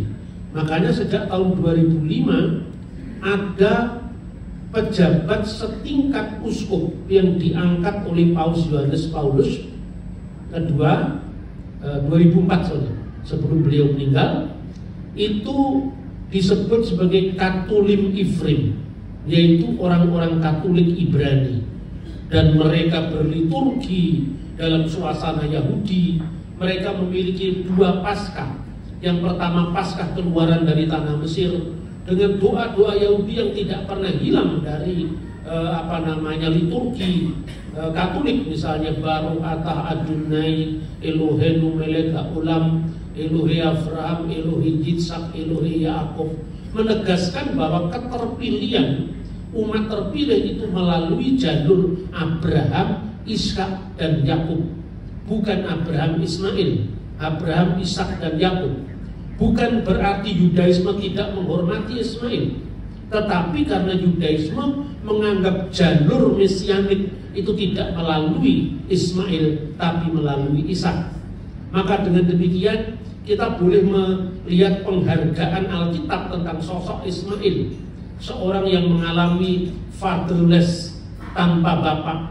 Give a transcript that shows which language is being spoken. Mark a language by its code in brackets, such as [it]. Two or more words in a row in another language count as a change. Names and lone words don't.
[id] Makanya sejak tahun 2005 ada pejabat setingkat uskup yang diangkat oleh Paus Yohanes Paulus II 2004 saja, sebelum beliau meninggal, itu disebut sebagai [he] קתולים עברים, [id] yaitu orang-orang Katolik Ibrani, dan mereka berliturgi dalam suasana Yahudi. Mereka memiliki dua Paskah. Yang pertama Paskah keluaran dari tanah Mesir dengan doa-doa Yahudi yang tidak pernah hilang dari liturgi Katolik, misalnya [he] ברוך אתה אדוני אלוהינו מלך העולם אלוהי אברהם אלוהי יצחק אלוהי יעקב, [id] menegaskan bahwa keterpilihan umat terpilih itu melalui jalur Abraham, Ishak dan Yakub, bukan Abraham Ismail, Abraham, Ishak dan Yakub. Bukan berarti Yudaisme tidak menghormati Ismail, tetapi karena Yudaisme menganggap jalur mesianik itu tidak melalui Ismail tapi melalui Ishak, maka dengan demikian kita boleh melihat penghargaan Alkitab tentang sosok Ismail, seorang yang mengalami fatherless, tanpa bapak.